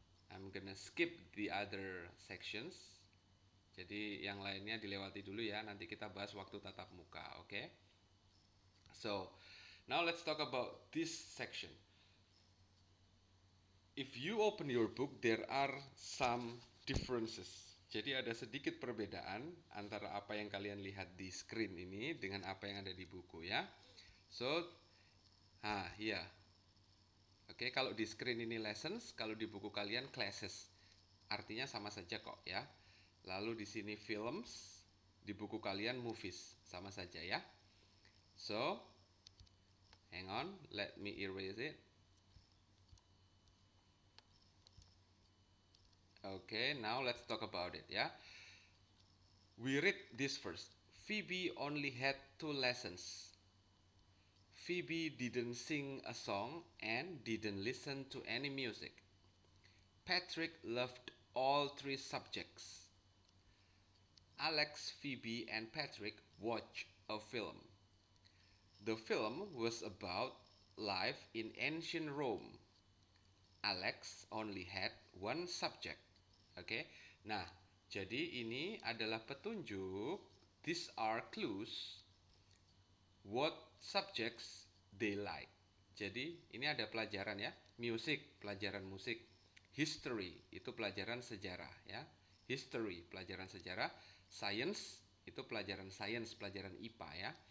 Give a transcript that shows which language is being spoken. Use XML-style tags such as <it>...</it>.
<en>I'm gonna skip the other sections.</en> <id>Jadi yang lainnya dilewati dulu ya. Nanti kita bahas waktu tatap muka. Oke.</id> <en>So now let's talk about this section. If you open your book, there are some differences.</en> <id>Jadi ada sedikit perbedaan antara apa yang kalian lihat di screen ini dengan apa yang ada di buku ya. So, iya. Oke, kalau di screen ini lessons, kalau di buku kalian classes. Artinya sama saja kok ya. Lalu di sini films, di buku kalian movies, sama saja ya.</id> <en>So, hang on, let me erase it. Okay, now let's talk about it ya. We read this first. Phoebe only had 2 lessons. Phoebe didn't sing a song and didn't listen to any music. Patrick loved all three subjects. Alex, Phoebe, and Patrick watch a film. The film was about life in ancient Rome. Alex only had one subject.</en> <id>Oke. Nah, jadi ini adalah petunjuk.</id> <en>These are clues what subjects they like.</en> <id>Jadi ini ada pelajaran ya, music, pelajaran musik, history itu pelajaran sejarah ya, history pelajaran sejarah, science itu pelajaran sains, pelajaran IPA ya.</id>